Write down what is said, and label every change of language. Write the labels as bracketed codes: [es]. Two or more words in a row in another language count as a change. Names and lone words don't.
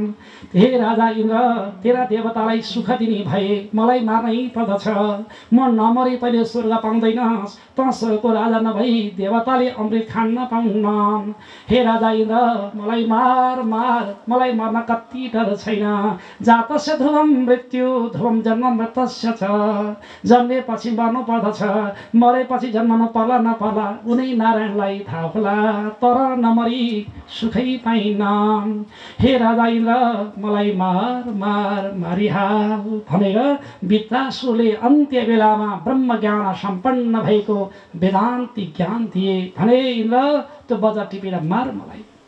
[ne] हे राजा इन्द्र तेरा देवतालाई सुख दिने भए मलाई मार्नै पर्दछ। म नमरे पहिले स्वर्ग पाउँदैनस् त स्वर्गको राजा नभई देवताले अमृत खान नपाउन्। हे राजा इन्द्र मलाई मार मलाई मर्न कति डर छैन। [sa] जातस्य ध्रुवम मृत्यु ध्रुवम जन्म मृतस्य छ। [ne] जन्मेपछि मर्नु पर्दछ मरेपछि जन्मनु पर्ला नपर्ला उनै नारायणलाई थाहा होला तर नमरी सुखै पाइन। हे राजा इन्द्र मलाई मारिहाल भनेर वृत्रासुरले अन्त्य बेलामा ब्रह्म ज्ञान सम्पन्न भएको वेदान्ती ज्ञान दिए भने इन्द्र त्यो बजार टिपेर मार मलाई।